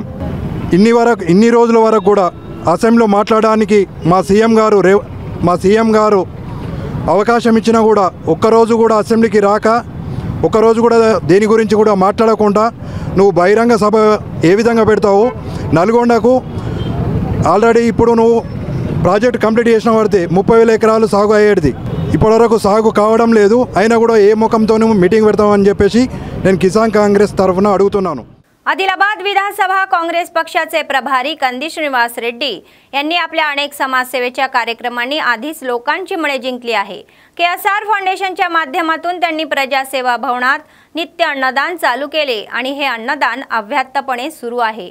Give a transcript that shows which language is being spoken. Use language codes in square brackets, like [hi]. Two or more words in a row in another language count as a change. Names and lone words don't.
[te] ఇన్ని రోజుల వరకు కూడా అసెంబ్లీలో మాట్లాడడానికి మా సీఎం గారు అవకాశం ఇచ్చినా కూడా ఒక్కరోజు కూడా అసెంబ్లీకి రాక ఒక్కరోజు కూడా దేని గురించి కూడా మాట్లాడకుండా నువ్వు బహిరంగ సభ ఏ విధంగా పెడతావు? నల్గొండకు ఆల్రెడీ ఇప్పుడు నువ్వు [en] project complete [te] చేసిన పడితే 30,000 ఎకరాలు సాగు అయ్యేది, ఇప్పటివరకు సాగు కావడం లేదు। అయినా కూడా ఏ ముఖంతో నువ్వు మీటింగ్ పెడతావని చెప్పేసి నేను కిసాన్ కాంగ్రెస్ తరఫున అడుగుతున్నాను। [mr] आदिलाबाद विधानसभा काँग्रेस पक्षाचे प्रभारी कंदी श्रीनिवास रेड्डी यांनी आपल्या अनेक समाजसेवेच्या कार्यक्रमांनी आधीच लोकांची मने जिंकली आहे। केएसआर फाउंडेशनच्या माध्यमातून त्यांनी प्रजासेवा भवनात नित्य अन्नदान चालू केले आणि हे अन्नदान अव्याहतपणे सुरू आहे।